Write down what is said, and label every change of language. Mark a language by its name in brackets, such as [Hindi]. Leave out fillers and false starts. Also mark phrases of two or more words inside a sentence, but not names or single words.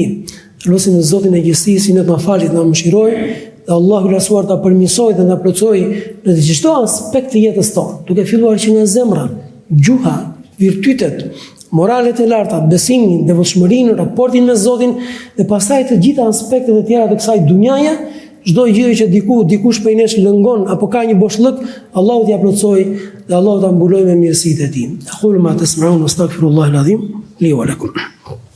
[Albanian] Lutim në Zotin e gjithësisë në të na falit, na mëshiroj, dhe Allahu i lartësuar ta përmirësoj dhe na plotësoj në çdo aspekt të jetës tonë, duke filluar që nga zemra, gjuha, virtytet, moralet e larta, besimin, devotshmërinë, raportin me Zotin dhe pastaj të gjitha aspektet e tjera të kësaj dunjaje, çdo gjë që dikush prej nesh lëngon apo ka një boshllëk, Allahu t'ia plotësoj dhe Allahu ta mbulojë me mirësitë e tij. [Arabic] أقول ما تسمعون أستغفر الله العظيم لي ولكم.